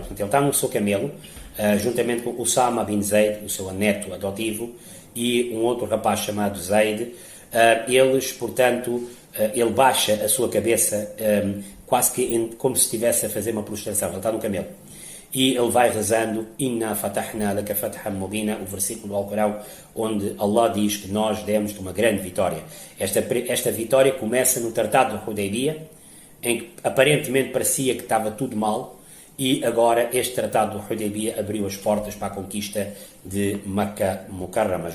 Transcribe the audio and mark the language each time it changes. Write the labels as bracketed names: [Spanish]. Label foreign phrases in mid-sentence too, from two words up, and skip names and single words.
[Portuguese] Portanto, ele está no seu camelo, juntamente com Usama bin Zaid, o seu neto adotivo, e um outro rapaz chamado Zaid. Eles, portanto, ele baixa a sua cabeça quase que como se estivesse a fazer uma prostração. Ele está no camelo. E ele vai rezando [Arabic] إنا فتحنا لك فتحا مبينا, [Portuguese] o versículo do Alcorão, onde Allah diz que nós demos-te uma grande vitória. Esta vitória começa no Tratado de Hudaybiyah, em que aparentemente parecia que estava tudo mal, e agora este Tratado de Hudaybiyah abriu as portas para a conquista de Meca Mukarrama.